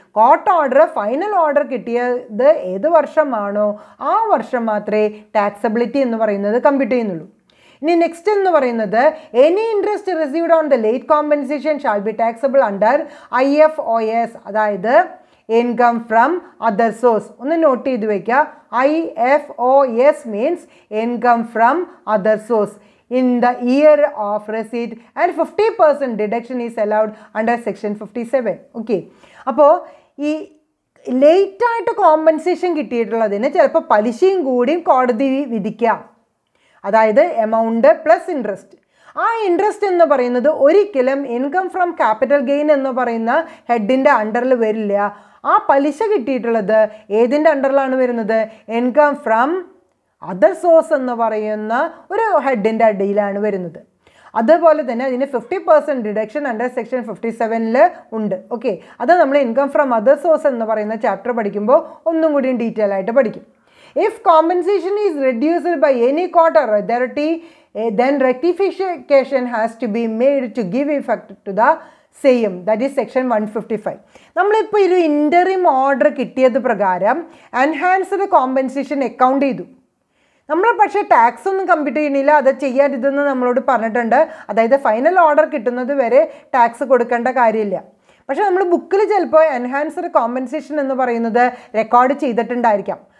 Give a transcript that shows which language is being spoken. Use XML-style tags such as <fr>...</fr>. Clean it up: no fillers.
<ml>Court order final order കിട്ടിയത് ഏത് വർഷമാണോ ആ വർഷം മാത്രമേ ടാക്സബിലിറ്റി എന്ന് പറയുന്നത് കമ്പ്യൂട്ട് ചെയ്യുന്നുള്ളൂ. ഇനി നെക്സ്റ്റ് എന്ന് പറയുന്നത്</ml> <en>Any interest received on the late compensation shall be taxable under IFOS, അതായത് income from other source.</en> <ml>ഒന്ന് നോട്ട് ചെയ്ത് വയ്ക്കുക.</ml> <en>IFOS means income from other source in the year of receipt and 50% deduction is allowed under section 57.</en> <ml>Okay, അപ്പോൾ ഈ ലേറ്റായിട്ട് compensation കിട്ടിയിട്ടുള്ളതിന് ചിലപ്പോൾ പലിശയും കൂടിയും കോടതി വിധിക്കാം. അതായത് എമൗണ്ട് പ്ലസ് ഇൻട്രസ്റ്റ്. ആ ഇൻട്രസ്റ്റ് എന്ന് പറയുന്നത് ഒരിക്കലും ഇൻകം ഫ്രം ക്യാപിറ്റൽ ഗെയിൻ എന്ന് പറയുന്ന ഹെഡിൻ്റെ അണ്ടറിൽ വരില്ല. ആ പലിശ കിട്ടിയിട്ടുള്ളത് ഏതിൻ്റെ അണ്ടറിലാണ് വരുന്നത്? ഇൻകം ഫ്രം അതർ സോഴ്സ് എന്ന് പറയുന്ന ഒരു ഹെഡിൻ്റെ അടിയിലാണ് വരുന്നത്. അതുപോലെ തന്നെ അതിന് 50% ഡിഡക്ഷൻ അണ്ടർ സെക്ഷൻ 57 ഉണ്ട്. ഓക്കെ, അത് നമ്മൾ ഇൻകം ഫ്രം അതർ സോഴ്സ് എന്ന് പറയുന്ന ചാപ്റ്റർ പഠിക്കുമ്പോൾ ഒന്നും കൂടി ഡീറ്റെയിൽ ആയിട്ട് പഠിക്കും.</ml> <en>If compensation is reduced by any court or authority, then rectification has to be made to give effect to the same. That is section 155.</en> <ml>നമ്മളിപ്പോൾ ഒരു ഇൻറ്ററിം ഓർഡർ കിട്ടിയത് പ്രകാരം എൻഹാൻസ്ഡ് കോമ്പൻസേഷൻ അക്കൗണ്ട് ചെയ്തു. നമ്മൾ പക്ഷേ ടാക്സ് ഒന്നും കമ്പ്യൂട്ട് ചെയ്യണില്ല, അത് ചെയ്യരുതെന്ന് നമ്മളോട് പറഞ്ഞിട്ടുണ്ട്. അതായത് ഫൈനൽ ഓർഡർ കിട്ടുന്നത് വരെ ടാക്സ് കൊടുക്കേണ്ട കാര്യമില്ല. പക്ഷേ നമ്മൾ ബുക്കിൽ ചിലപ്പോൾ എൻഹാൻസ്ഡ് കോമ്പൻസേഷൻ എന്ന് പറയുന്നത് റെക്കോർഡ് ചെയ്തിട്ടുണ്ടായിരിക്കാം.</ml>